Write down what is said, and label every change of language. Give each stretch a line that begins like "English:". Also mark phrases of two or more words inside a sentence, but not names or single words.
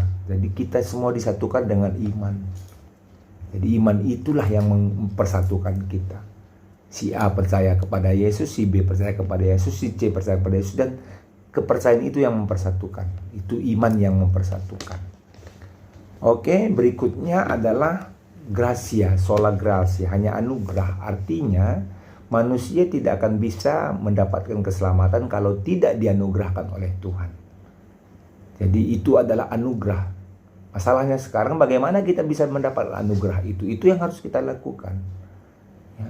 Indonesian: Jadi kita semua disatukan dengan iman. Jadi iman itulah yang mempersatukan kita. Si A percaya kepada Yesus, si B percaya kepada Yesus, si C percaya kepada Yesus, dan kepercayaan itu yang mempersatukan. Itu iman yang mempersatukan. Oke, berikutnya adalah
Latin: gracia, sola gratia,
Indonesian: hanya anugerah. Artinya manusia tidak akan bisa mendapatkan keselamatan kalau tidak dianugerahkan oleh Tuhan. Jadi itu adalah anugerah. Masalahnya sekarang bagaimana kita bisa mendapat anugerah itu? Itu yang harus kita lakukan. Ya.